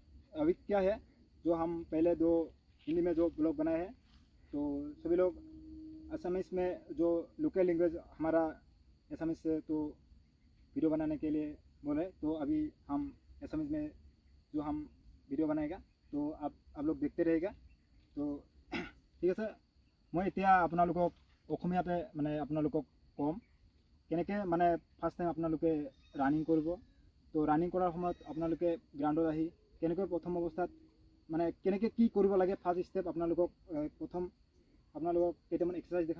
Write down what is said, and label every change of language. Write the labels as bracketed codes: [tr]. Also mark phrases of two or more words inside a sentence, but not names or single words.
[hi] अभी क्या है जो हम पहले दो हिंदी में जो ब्लॉग बनाए हैं, तो सभी लोग असमीज में जो [en] local language [hi] हमारा असमीज से तो वीडियो बनाने के लिए बोले, तो अभी हम असमीज में जो हम वीडियो बनाएगा तो आप लोग देखते रहेगा। तो ठीक है सर, मैं इतना [as] আপোনালোকক অসমীয়াতে মানে আপোনালোকক কম কেনেকৈ মানে [en] first time [as] আপোনালোকে ৰানিং কৰিব। তো ৰানিং কৰাৰ সময়ত আপোনালোকে গ্ৰাউণ্ডত আহি কেনেকৈ প্ৰথম অৱস্থাত মানে কেনেকৈ কি কৰিব লাগে, [en] first step [as] আপোনালোকক প্ৰথম আপোনালোকক কেইটামান এক্সাৰচাইজ দেখাম।